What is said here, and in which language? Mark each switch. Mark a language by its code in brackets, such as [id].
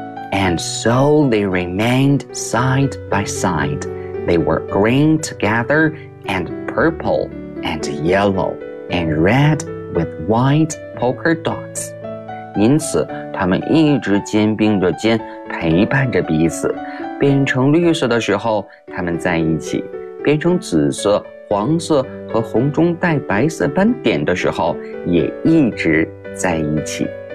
[en] And so they remained side by side. They were green together andPurple and yellow and red with white polka dots. [zh] 因此，他们一直肩并着肩，陪伴着彼此。变成绿色的时候，他们在一起；变成紫色、黄色和红中带白色斑点的时候，也一直在一起。